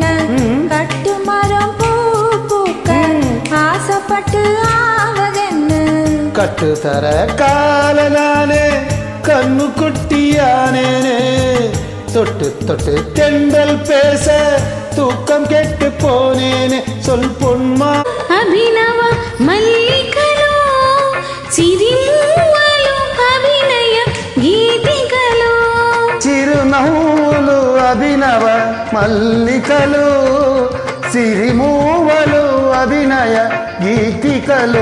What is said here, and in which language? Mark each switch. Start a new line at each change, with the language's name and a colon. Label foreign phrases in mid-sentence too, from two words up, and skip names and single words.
Tamil: கட்டு மரம் பூ பூக்க ஆசைப்பட்டு ஆவதென்ன? கட்டு தர கால நானே, கண்ணு குட்டியானேனே, தொட்டு தொட்டு தென்றல் பேச தூக்கம் கெட்டு போனேனே. சொல் பொன்மா
Telugu: అభినవ మల్లికలో సిరిమూవలు అభినయ గీతికలో. చిరునవ్వులు అభినవ మల్లికలు, సిరిమూవలు అభినయ గీతికలు.